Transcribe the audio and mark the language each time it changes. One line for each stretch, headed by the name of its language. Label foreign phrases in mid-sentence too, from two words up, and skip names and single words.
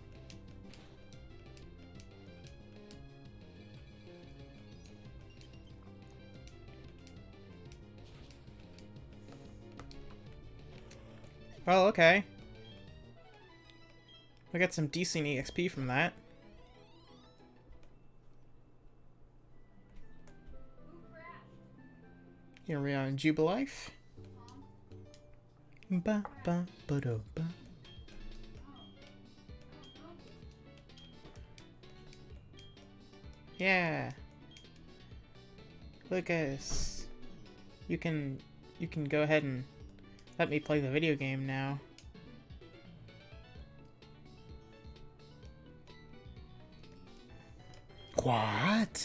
English: Well, okay. We got some decent EXP from that. Here we are in Jubilife. Ba ba ba do ba. Yeah. Lucas. You can go ahead and let me play the video game now. What?